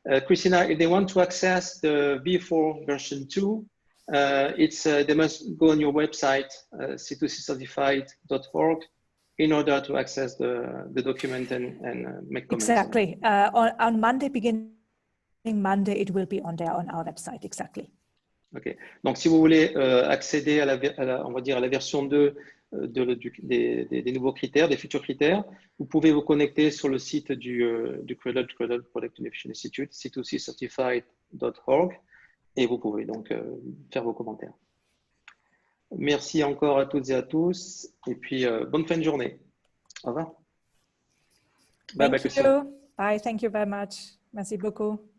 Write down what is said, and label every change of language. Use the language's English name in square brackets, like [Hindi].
[English] Christina, if they want to access the V4 version 2, they must go on your website, c2ccertified.org, in order to access the document and make comments. Exactly. On Monday, beginning Monday, it will be on there on our website. Exactly. Ok. [French] Donc, si vous voulez accéder on va dire à la version 2 des nouveaux critères, des futurs critères, vous pouvez vous connecter sur le site du Cradle Product Innovation Institute, c2ccertified.org, et vous pouvez donc faire vos commentaires. Merci encore à toutes et à tous, et puis bonne fin de journée. Au revoir. [English] Thank you. Bye. Thank you very much. [French] Merci beaucoup.